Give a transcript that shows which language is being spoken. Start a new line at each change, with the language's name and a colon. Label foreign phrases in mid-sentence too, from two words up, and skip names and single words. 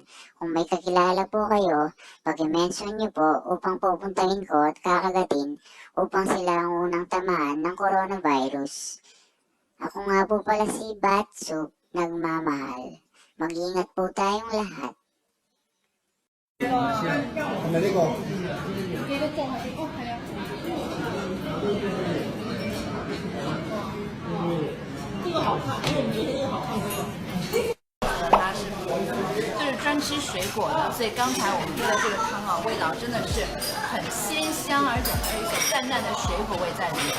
Filipino: Kung may kakilala po kayo, pag-mention nyo po upang pupuntahin ko at kakagatin upang sila ang unang tamaan ng coronavirus. Ako nga po pala si Batsuk, nagmamahal. Mag-ingat po tayong lahat.
Chinese: 它是就是专吃水果的，所以刚才我们喝的这个汤啊，味道真的是很鲜香，而且还有一种淡淡的水果味在里面。